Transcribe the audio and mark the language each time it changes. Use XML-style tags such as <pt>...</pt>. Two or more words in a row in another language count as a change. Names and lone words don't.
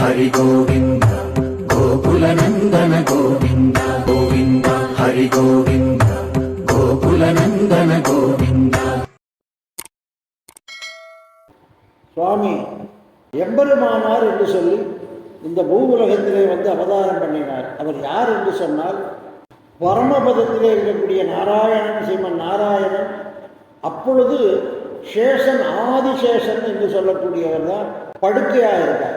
<sa>गोविन्द गोकुलनन्दन गोविन्द गोविन्द हरि गोविन्द गोकुलनन्दन गोविन्द.</sa> <ta>சுவாமி எம்பெருமானார் என்று சொல்லி இந்த பூவுலகத்திலே வந்து அவதாரம் பண்ணினார். அவர் யார் என்று சொன்னால், பரமபதத்திலே இருக்கக்கூடிய நாராயணன், ஸ்ரீமன் நாராயணன். அப்பொழுது சேஷன், ஆதிசேஷன் என்று சொல்லக்கூடியவர் தான் படுக்கையாக இருக்கார்.</ta>